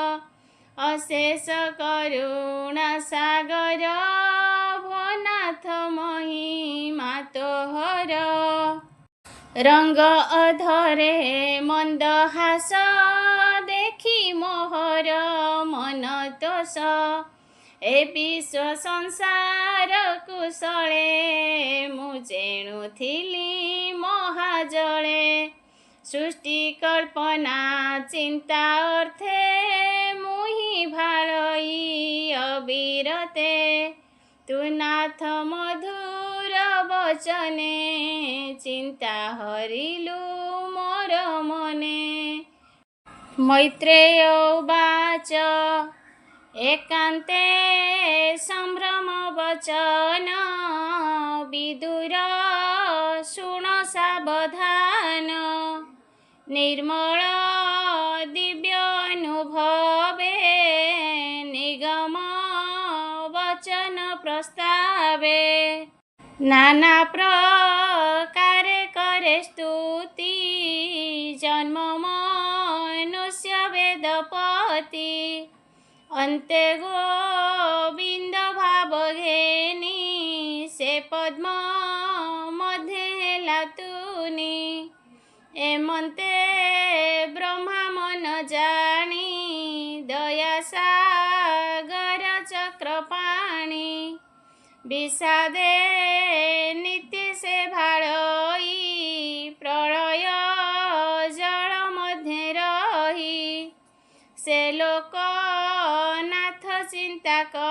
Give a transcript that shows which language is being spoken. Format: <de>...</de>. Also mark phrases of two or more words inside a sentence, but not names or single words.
<or>ଅଶେଷ କରୁଣା ସାଗର ଭୋନାଥ ମହିମା ତୋହର ରଙ୍ଗ ଅଧରେ ମନ୍ଦହାସ ଦେଖି ମୋହର ମନ ତୋଷ ଏ ବିଶ୍ୱ ସଂସାର କୁଶଳେ ମୁଁ ଜେଣୁଥିଲି ମହାଜଳେ ସୃଷ୍ଟି କଳ୍ପନା ଚିନ୍ତା ଅର୍ଥେ ମୁହିଁ ଭାଳଇ ଅବିରତେ ତୁ ନାଥ ମଧୁର ବଚନେ ଚିନ୍ତା ହରିଲୁ ମୋର ମନେ ମୈତ୍ରେୟ ଉବାଚ ଏକାନ୍ତେ ସମ୍ଭ୍ରମ ବଚନ ବିଦୁର ଶୁଣ ସାବଧାନ ନିର୍ମଳ ଦିବ୍ୟ ଅନୁଭବେ ନିଗମ ବଚନ ପ୍ରସ୍ତାବେ ନାନା ପ୍ରକାରେ କରେ ସ୍ତୁତି ଜନ୍ମ ମନୁଷ୍ୟ ବେଦପତି ଅନ୍ତେ ଗୋବିନ୍ଦ ଭାବ ଘେନି ସେ ପଦ୍ମ ମଧ୍ୟେ ହେଲା ତୁନି ଏମନ୍ତେ ବ୍ରହ୍ମା ମନ ଜାଣି ଦୟା ସାଗର ଚକ୍ରପାଣି ବିଷାଦେ ନିତ୍ୟ ସେ ଭାଳଇ ପ୍ରଳୟ ଜଳ ମଧ୍ୟେ ରହି ସେ ଲୋକ ନାଥ ଚିନ୍ତା</or>